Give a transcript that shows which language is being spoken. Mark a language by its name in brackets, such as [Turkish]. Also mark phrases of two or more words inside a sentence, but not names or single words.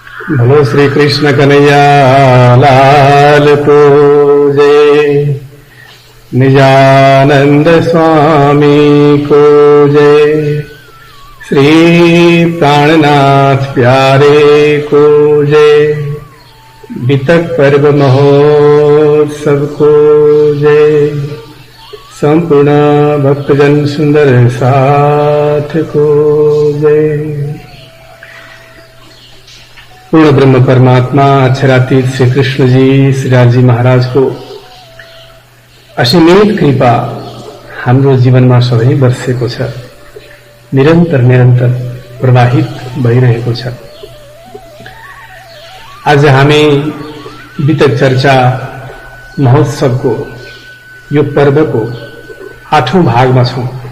[Hindi] बोलो श्री कृष्ण कन्हैया लाल को जय, निजानंद स्वामी को जय, श्री प्राणनाथ प्यारे को जय, वितक पर्व महोत्सव को जय, संपूर्ण भक्तजन सुंदर साथ को जय। [Nepali] पूर्ण ब्रह्म परमात्मा अक्षरातीत श्री कृष्ण जी श्रीराज जी महाराज को असीमित कृपा हाम्रो जीवनमा सधैँ बर्सेको छ, निरन्तर निरन्तर प्रवाहित भइरहेको छ। आज हामी वितक चर्चा महोत्सवको यो पर्वको 8औं भागमा छौं।